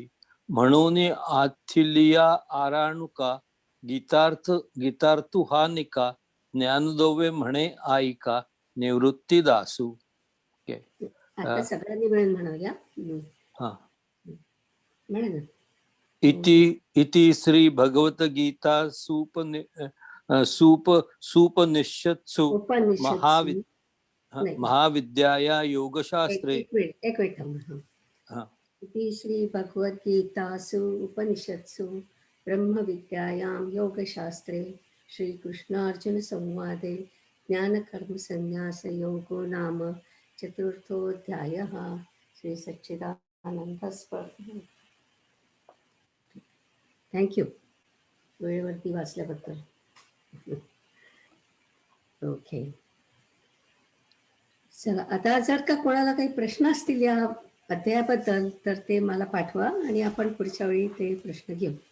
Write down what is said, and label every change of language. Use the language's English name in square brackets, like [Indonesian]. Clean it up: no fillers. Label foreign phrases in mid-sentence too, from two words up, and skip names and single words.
[Marathi] म्हणून आथिलिया आराणुका, गीतार्थू हा निका, ज्ञानदोवे म्हणे ऐका, निवृत्ती दासू. आता सगळ्यांनी मिळून म्हणूया. हा. म्हणा ना. [Sanskrit] इति श्री भगवत गीता सूपनिषत्सु महाविद्याया योगशास्त्रे. [Marathi] एक मिनिट थांबा. [Sanskrit] इति श्री भगवद्गीतासु उपनिषत्सु ब्रह्मविद्यायां योगशास्त्रे श्रीकृष्णार्जुन संवादे ज्ञानकर्म संन्यास योगो नाम चतुर्थोऽध्यायः. [Marathi] श्री सच्चिदानंद स्पर्धा. थँक्यू वेळेवरती वाचल्याबद्दल. ओके, चला आता जर का कोणाला काही प्रश्न असतील या अध्यायाबद्दल तर ते मला पाठवा आणि आपण पुढच्या वेळी ते प्रश्न घेऊ.